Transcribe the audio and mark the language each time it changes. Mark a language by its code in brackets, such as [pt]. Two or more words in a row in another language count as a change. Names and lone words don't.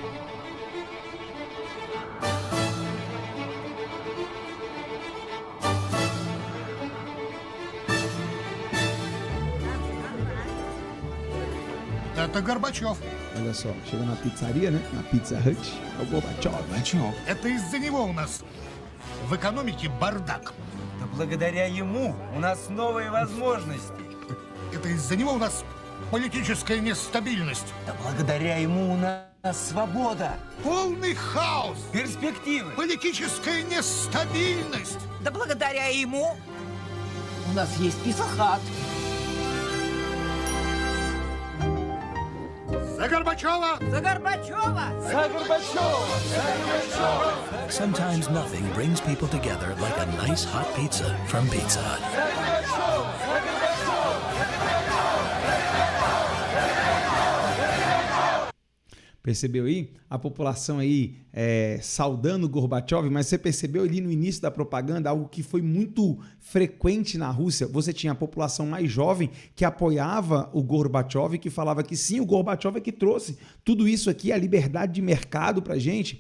[ru] Это Горбачев. [pt] Olha só, chega na pizzaria, né? Na Pizza Hut, é o Gorbachev. [ru] Это из-за него у нас в экономике бардак. Да благодаря ему у нас новые возможности. Это из-за него у нас политическая нестабильность. Да благодаря ему у нас свобода, Полный хаос. перспективы. Политическая нестабильность. Да благодаря ему у нас есть Пицца-хат. За Горбачева! За Горбачева! За [en] Sometimes nothing brings people together like a nice hot pizza from Pizza Hut. [pt] Percebeu aí? A população aí saudando Gorbachev, mas você percebeu ali no início da propaganda algo que foi muito frequente na Rússia. Você tinha a população mais jovem que apoiava o Gorbachev, que falava que sim, o Gorbachev é que trouxe tudo isso aqui, a liberdade de mercado pra gente.